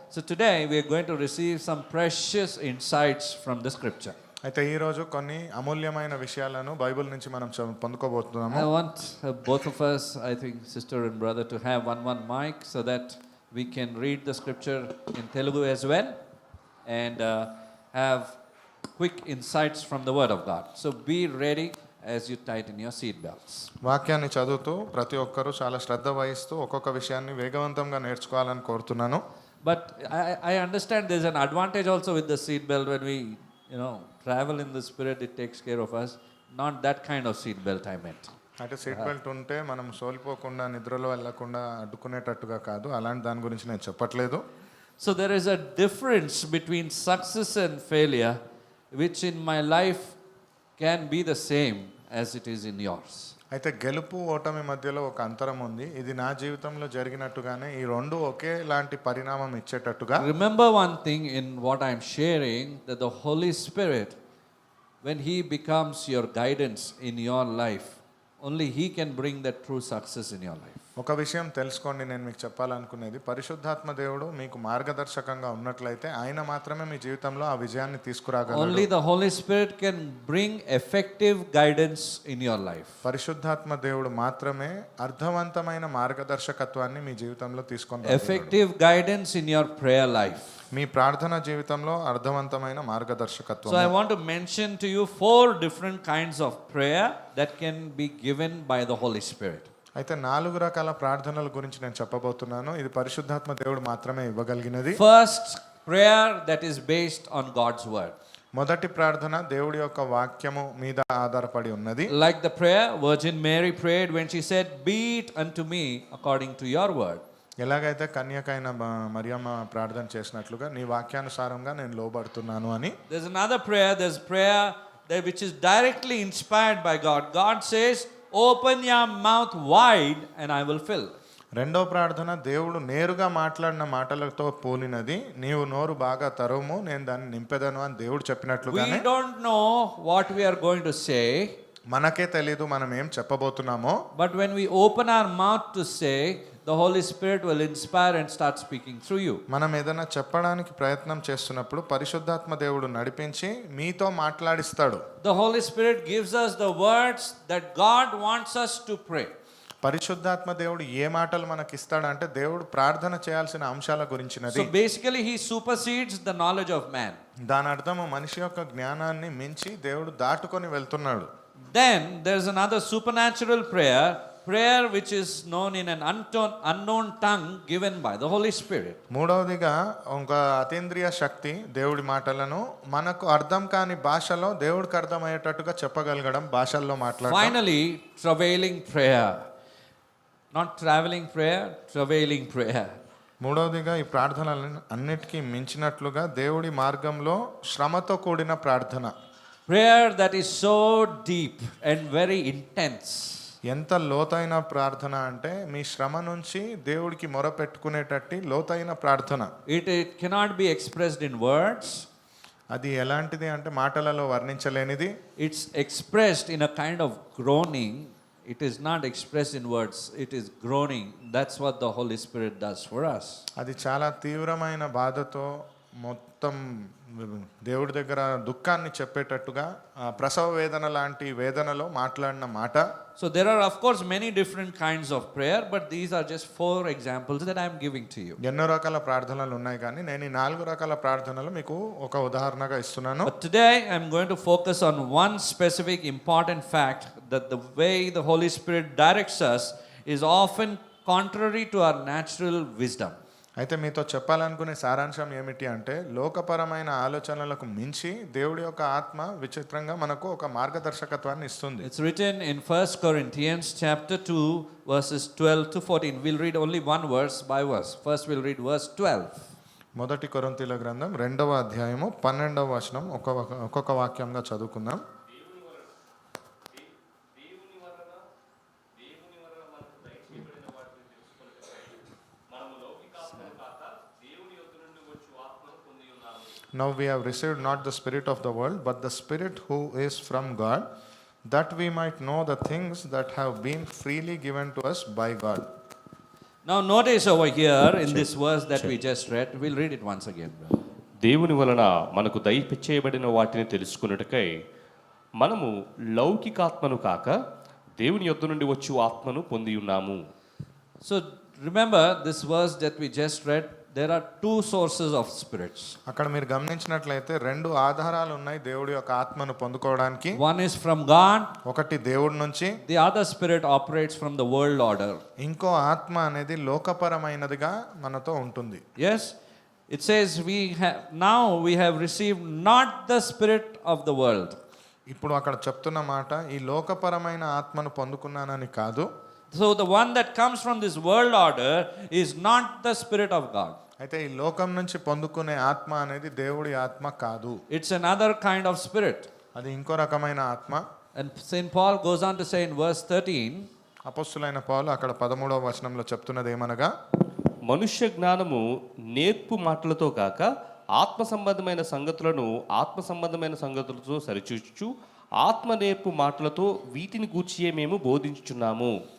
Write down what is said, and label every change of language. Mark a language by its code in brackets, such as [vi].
[en] So today we are going to receive some precious insights from the scripture. [te] అయితే ఈ రోజు కొన్ని అమూల్యమైన విషయాలను బైబిల్ నుంచి మనం పొందుకోబోతున్నాము. [en] I want both of us, I think sister and brother, to have one mic so that we can read the scripture in Telugu as well and have quick insights from the Word of God. So be ready as you tighten your seat belts. [te] వాక్యాన్ని చదువుతూ ప్రతి ఒక్కరూ చాలా శ్రద్ధ వహిస్తూ ఒక్కొక్క విషయాన్ని వేగవంతంగా నేర్చుకోవాలని కోరుతున్నాను. [en] But I understand there's an advantage also with the seat belt when we, travel in the Spirit, it takes care of us. Not that kind of seat belt I meant. [te] అంటే సీట్ బెల్ట్ ఉంటే మనం సోలిపోకుండా నిద్రలో వెళ్ళకుండా అడ్డుకునేటట్టుగా కాదు, అలాంటి దాని గురించి నేను చెప్పట్లేదు. [en] So there is a difference between success and failure, which in my life can be the same as it is in yours. [te] అయితే గెలుపు ఓటమి మధ్యలో ఒక అంతరం ఉంది. ఇది నా జీవితంలో జరిగినట్టుగానే ఈ రెండు ఒకేలాంటి పరిణామం ఇచ్చేటట్టుగా. [en] Remember one thing in what I'm sharing, that the Holy Spirit, when He becomes your guidance in your life, only He can bring that true success in your life. [te] ఒక విషయం తెలుసుకోండి, నేను మీకు చెప్పాలనుకునేది, పరిశుద్ధాత్మ దేవుడు మీకు మార్గదర్శకంగా ఉన్నట్లయితే ఆయన మాత్రమే మీ జీవితంలో ఆ విజయాన్ని తీసుకురాగలడు. [en] Only the Holy Spirit can bring effective guidance in your life. [te] పరిశుద్ధాత్మ దేవుడు మాత్రమే అర్థవంతమైన మార్గదర్శకత్వాన్ని మీ జీవితంలో తీసుకొని రాగలడు. [en] Effective guidance in your prayer life. [te] మీ ప్రార్థన జీవితంలో అర్థవంతమైన మార్గదర్శకత్వం. [en] So I want to mention to you 4 different kinds of prayer that can be given by the Holy Spirit. [te] అయితే 4 రకాల ప్రార్థనల గురించి నేను చెప్పబోతున్నాను. ఇది పరిశుద్ధాత్మ దేవుడు మాత్రమే ఇవ్వగలిగినది. [en] First, prayer that is based on God's word. [te] మొదటి ప్రార్థన దేవుడి యొక్క వాక్యము మీద ఆధారపడి ఉన్నది. [en] Like the prayer Virgin Mary prayed when she said, "Be it unto me according to your word." [te] ఎలాగైతే కన్యకైన మరియమ్మ ప్రార్థన చేసినట్లుగా నీ వాక్యానుసారంగా నేను లోబడుతున్నాను అని. [en] There's another prayer, there's prayer that which is directly inspired by God. God says, "Open your mouth wide and I will fill." [te] రెండో ప్రార్థన దేవుడు నేరుగా మాట్లాడిన మాటలతో పోలినది. నీవు నోరు బాగా తరుము, నేను దాన్ని నింపెదను అని దేవుడు చెప్పినట్లుగానే. [en] We don't know what we are going to say. [te] మనకే తెలీదు మనం ఏం చెప్పబోతున్నామో. [en] But when we open our mouth to say, the Holy Spirit will inspire and start speaking through you. [te] మనం ఏదైనా చెప్పడానికి ప్రయత్నం చేస్తున్నప్పుడు పరిశుద్ధాత్మ దేవుడు నడిపించి మీతో మాట్లాడిస్తాడు. [en] The Holy Spirit gives us the words that God wants us to pray. [te] పరిశుద్ధాత్మ దేవుడు ఏ మాటలు మనకి ఇస్తాడంటే దేవుడు ప్రార్థన చేయాల్సిన అంశాల గురించినది. [en] So basically he supersedes the knowledge of man. [te] దాని అర్థము మనిషి యొక్క జ్ఞానాన్ని మించి దేవుడు దాటుకొని వెళ్తున్నాడు. [en] Then there's another supernatural prayer which is known in an unknown tongue given by the Holy Spirit. [te] మూడవదిగా ఒక అతీంద్రియ శక్తి దేవుడి మాటలను మనకు అర్థం కాని భాషలో దేవుడికి అర్థమయ్యేటట్టుగా చెప్పగలగడం, భాషల్లో మాట్లాడడం. [en] Finally, travailing prayer. Not traveling prayer, travailing prayer. [te] మూడవదిగా ఈ ప్రార్థనలను అన్నిటికీ మించినట్లుగా దేవుడి మార్గంలో శ్రమతో కూడిన ప్రార్థన. [en] Prayer that is so deep and very intense. [te] ఎంత లోతైన ప్రార్థన అంటే మీ శ్రమ నుంచి దేవుడికి మొరపెట్టుకునేటట్టి లోతైన ప్రార్థన. [en] It cannot be expressed in words. [te] అది ఎలాంటిది అంటే మాటలలో వర్ణించలేనిది. [en] It's expressed in a kind of groaning. It is not expressed in words. It is groaning. That's what the Holy Spirit does for us. [te] అది చాలా తీవ్రమైన బాధతో మొత్తం దేవుడి దగ్గర దుఃఖాన్ని చెప్పేటట్టుగా ప్రసవ వేదన లాంటి వేదనలో మాట్లాడిన మాట. [en] So there are of course many different kinds of prayer, but these are just 4 examples that I am giving to you. [te] ఎన్నో రకాల ప్రార్థనలు ఉన్నాయి కానీ నేను ఈ 4 రకాల ప్రార్థనలు మీకు ఒక ఉదాహరణగా ఇస్తున్నాను. [en] But today I am going to focus on one specific important fact, that the way the Holy Spirit directs us is often contrary to our natural wisdom. [te] అయితే మీతో చెప్పాలనుకునే సారాంశం ఏమిటి అంటే లోకపరమైన ఆలోచనలకు మించి దేవుడి యొక్క ఆత్మ విచిత్రంగా మనకు ఒక మార్గదర్శకత్వాన్ని ఇస్తుంది. [en] It's written in 1 Corinthians chapter 2 verses 12 to 14. We'll read only one verse by verse. First we'll read verse 12. [te] మొదటి కొరింథీయుల గ్రంథం 2వ అధ్యాయము 12వ వచనం ఒక్కొక్క వాక్యంగా చదువుకుందాం. [en] Now we have received not the spirit of the world, but the Spirit who is from God, that we might know the things that have been freely given to us by God. Now notice over here in this verse that we just read, we'll read it once again. [te] దేవుని వలన మనకు దయచేయబడిన వాటిని తెలుసుకొనుటకై మనము లౌకికాత్మను కాక దేవుని యొద్ద నుండి వచ్చు ఆత్మను పొంది ఉన్నాము. [en] So remember this verse that we just read, there are two sources of spirits. [te] అక్కడ మీరు గమనించినట్లయితే రెండు ఆధారాలు ఉన్నాయి దేవుడి యొక్క ఆత్మను పొందుకోవడానికి. [en] One is from God, [te] ఒకటి దేవుడి నుంచి, [en] the other spirit operates from the world order. [te] ఇంకో ఆత్మ అనేది లోకపరమైనదిగా మనతో ఉంటుంది. [en] Yes, it says now we have received not the spirit of the world. [te] ఇప్పుడు అక్కడ చెప్తున్న మాట ఈ లోకపరమైన ఆత్మను పొందుకున్నానని కాదు. [en] So the one that comes from this world order is not the spirit of God. [te] అయితే ఈ లోకం నుంచి పొందుకునే ఆత్మ అనేది దేవుడి ఆత్మ కాదు. [en] It's another kind of spirit. [te] అది ఇంకో రకమైన ఆత్మ. [en] And St. Paul goes on to say in verse 13, [te] అపొస్తలుడైన పౌలు అక్కడ 13వ వచనంలో చెప్తున్నది ఏమనగా, మనుష్య జ్ఞానము నేర్పు మాటలతో కాక ఆత్మ సంబంధమైన సంగతులను ఆత్మ సంబంధమైన సంగతులతో సరిచూచుచు ఆత్మ నేర్పు మాటలతో వీటిని గూర్చియే మేము బోధించుచున్నాము.